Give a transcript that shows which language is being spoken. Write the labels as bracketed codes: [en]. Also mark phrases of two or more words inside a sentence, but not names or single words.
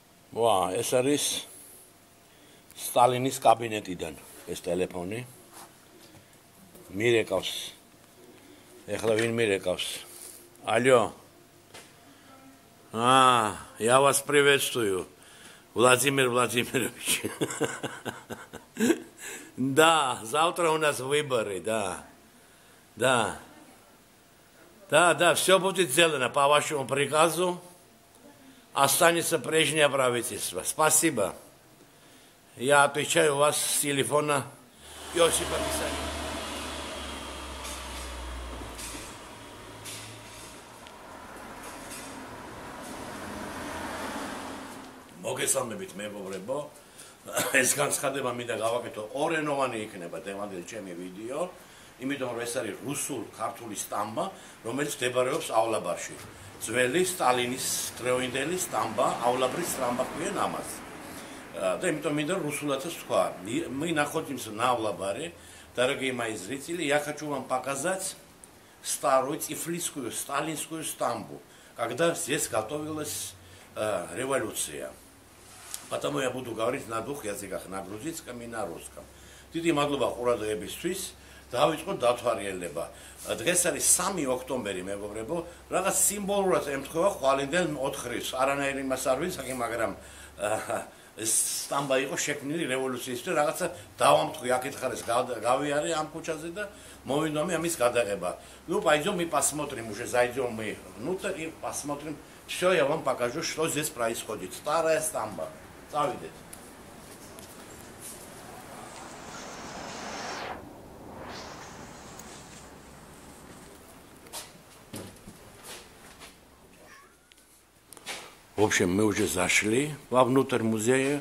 [ka] ვა, ეს არის სტალინის კაბინეტიდან ეს ტელეფონი. მირეკავს. ეხლა ვინ მირეკავს? [ru] Алло. Я вас приветствую, Владимир Владимирович. Да, завтра у нас выборы, да. Да, все будет сделано по вашему приказу. Останется прежнее правительство. Спасибо. Я отвечаю вас с телефона Иосифа Виссарионовича. [ka] მოგესალმებით მეგობრებო. ეს განცხადება მინდა გავაკეთო ორენოვანი იქნება დღევანდელი ჩემი ვიდეო, იმიტომ რომ ეს არის რუსულ-ქართული სტამბა, რომელიც მდებარეობს ავლაბარში. ძველი სტალინის დროინდელი სტამბა, ავლაბრის სტამბა ქვია ამას. Да, იმიტომ მინდა русулатас თქვა. [ru] Мы находимся на Авлабаре. Дорогие мои зрители, я хочу вам показать старую тифлисскую сталинскую стамбу, когда здесь готовилась революция. Потому я буду говорить на двух языках, на грузинском и на русском. [ka] Დიდი მადლობა ყურადღებისთვის. დავიწყოთ დათვალიერება. დღეს არის 3 ოქტომბერი, მეგობრებო. რაღაც სიმბოლურად ემთხვევა ხვალინდელ 4 ღრიბს. არანაირი იმას არ ვიცი, მაგრამ ეს სტამბა იყო შექმნილი რევოლუციისთვის, რაღაცა დავამტყვი აქეთ ხარეს გავიარე ამ ქუჩაზე და მოვინდა მე ამის გადაღება. [ru] Ну, пойдем и посмотрим, уже зайдем мы внутрь и посмотрим. Все, я вам покажу, что здесь происходит. Старая стамба. Завидите. В общем, мы уже зашли вовнутрь музея.